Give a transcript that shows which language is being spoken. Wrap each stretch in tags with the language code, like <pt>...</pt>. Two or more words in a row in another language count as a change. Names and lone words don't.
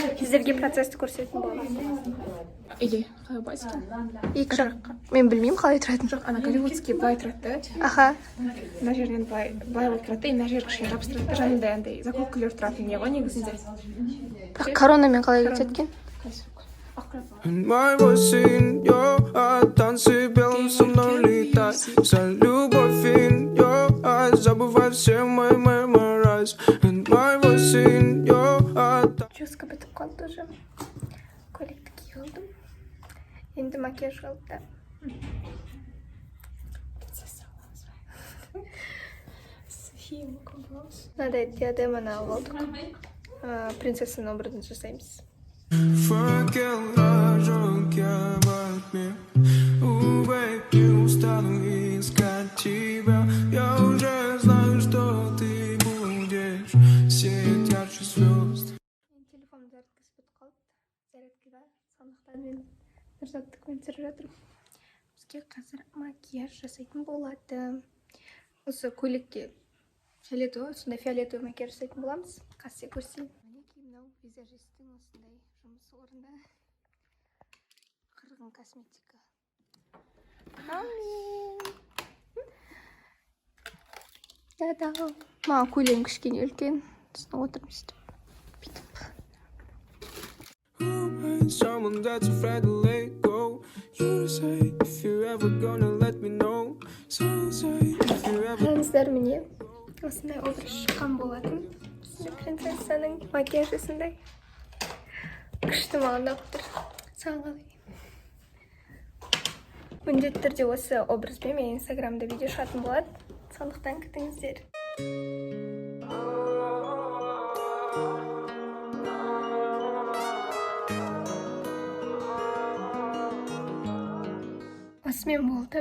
<kk>Сіздерге процессті көрсететін боламын. Или қалай басқа? Екі жаққа. Мен білмеймін қалай тұратын. Жоқ, ана голливудский былай тұрады. Аха. Мына жерінен былай болып тұрады, мына жер кішкене жабыстырады. Жанында андай заколкалар тұратын не ғой негізінде. Бірақ коронамен қалай кеткен?</kk> <en>My voice in your heart,</en> <ru>танцы белым со мной летай. Вся любовь</ru> <en>in your eyes,</en> <ru>забывай все мои memories.</ru> <en>And my voice in your heart.</en> <kk>Чуска бітіп қалды уже. Көйлекті кие алдым. Енді макияж қалды. Мынадай диадеманы алып алдық. Принцессаның образын жасаймыз.</kk> <ru>Факел зажег я во тьме. Babe, не устану искать тебя. Я уже знаю, что ты будешь сиять ярче звезд.</ru> <kk>Телефон зарядкасы бітіп қалды. Зарядкада сондықтан мен нұрзаттықпен түсіріп жатырмын. Бізге қазір макияж жасайтын болады. Осы көйлекке фиолетовый, сондай фиолетовый макияж жасайтын боламыз. Қазір көрсейін. Мінекей мынау визажистің осындай жұмыс орны. Қырғын косметика. Да-да. Маған көйлегім кішкене үлкен. Сосын отырмын сөйтіп. Бүйтіп.</kk> <en>Someone that's afraid to let go. You say if you're ever gonna let me know. So say if you're ever.</en> <kk>Қараңыздар міне. Осындай образ шыққан болатын. Принцессаның макияжы осындай. Күшті маған ұнап тұр. Саған қалай? Міндетті түрде осы образбен мен инстаграмда видео шығатын болады. Сондықтан күтіңіздер. Осымен болды.</kk>